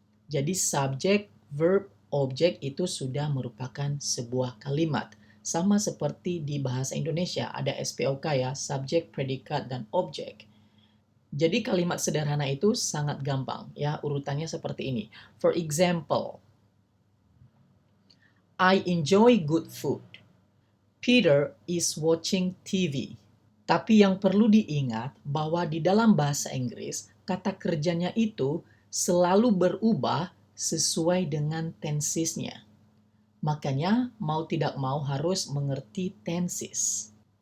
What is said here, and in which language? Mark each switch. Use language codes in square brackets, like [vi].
[id] Jadi subjek, verb, objek itu sudah merupakan sebuah kalimat. Sama seperti di bahasa Indonesia ada SPOK ya, subjek, predikat, dan objek. Jadi kalimat sederhana itu sangat gampang ya, urutannya seperti ini. [en] For example, I enjoy good food. Peter is watching TV. [id] Tapi yang perlu diingat bahwa di dalam bahasa Inggris, kata kerjanya itu selalu berubah sesuai dengan tensesnya. Makanya mau tidak mau harus mengerti tenses.